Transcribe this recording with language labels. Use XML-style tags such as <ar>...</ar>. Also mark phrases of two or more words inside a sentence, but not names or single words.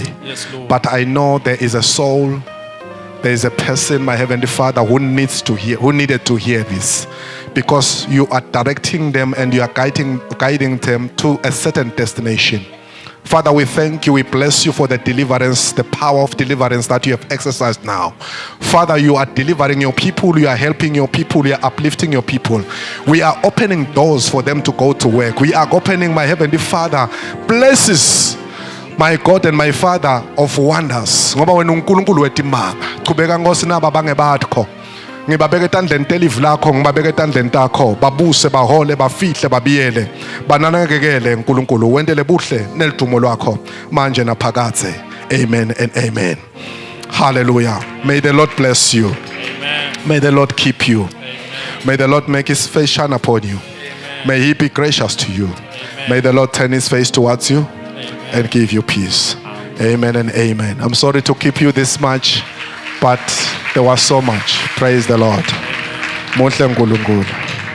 <en>Yes, Lord. but I know there is a soul there is a person my heavenly Father who needs to hear who needed to hear this because you are directing them and you are guiding them to a certain destination. Father, we thank you, we bless you for the deliverance, the power of deliverance that you have exercised now. Father, you are delivering your people, you are helping your people, you are uplifting your people. We are opening doors for them to go to work. We are opening, my heavenly Father, blesses, my God and my Father of wonders.</en> <ss>Ngoba wena uNkulunkulu wetimanga. Qhubeka Nkosi naba bangebakho. Ngibabeka etandleni telivu lakho, ngibabeka etandleni takho, babuse bahole bafihle babiyele bananakekele uNkulunkulu wendele buhle nelidumo lwakho manje naphakathe.</ss> <en>Amen and amen. Hallelujah. May the Lord bless you. Amen. May the Lord keep you. Amen. May the Lord make his face shine upon you. May he be gracious to you. May the Lord turn his face towards you and give you peace. Amen and amen. I'm sorry to keep you this much, but there was so much. Praise the Lord.</en> <ss>Muhle uNkulunkulu.</ss>